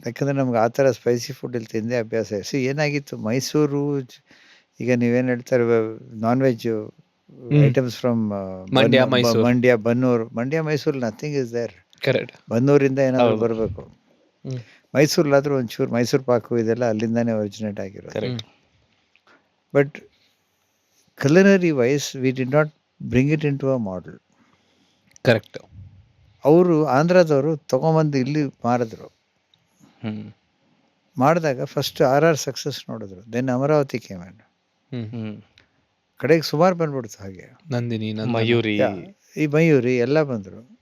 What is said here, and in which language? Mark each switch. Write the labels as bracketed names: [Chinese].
[Kannada] ಯಾಕಂದರೆ ನಮ್ಗೆ ಆ ಥರ ಸ್ಪೈಸಿ ಫುಡ್ ಇಲ್ಲಿ ತಿಂದೇ ಅಭ್ಯಾಸ. ಏನಾಗಿತ್ತು, ಮೈಸೂರು ಈಗ ನೀವೇನು ಹೇಳ್ತಾರೆ [English] non veg items from [Kannada] Mandya, Mysuru. [English] Mandya Mysuru nothing is there. Correct. [Kannada] ಬನ್ನೂರಿಂದ ಏನಾದರೂ ಬರಬೇಕು. ಹ್ಮ್. ಮೈಸೂರಲ್ಲಾದರೂ ಒಂಚೂರು ಮೈಸೂರು ಪಾಕು ಇದೆಲ್ಲ ಅಲ್ಲಿಂದಾನೇ ಒರಿಜಿನೇಟ್ ಆಗಿರೋದು. [English] Correct. But culinary wise we did not bring it into a model. Correct. [Kannada] ಅವರು ಆಂಧ್ರದವರು ತೊಗೊಂಬಂದು ಇಲ್ಲಿ ಮಾರಿದ್ರು. ಮಾಡಿದಾಗ ಫಸ್ಟ್ RR ಸಕ್ಸಸ್ ನೋಡಿದ್ರು, ದೆನ್ ಅಮರಾವತಿ ಕೇಮನ್, ಕಡೆಗೆ ಸುಮಾರು ಬಂದ್ಬಿಡ್ತು. ಹಾಗೆ ನಂದಿನಿ, ಮಯೂರಿ, ಈ ಮಯೂರಿ ಎಲ್ಲ ಬಂದರು.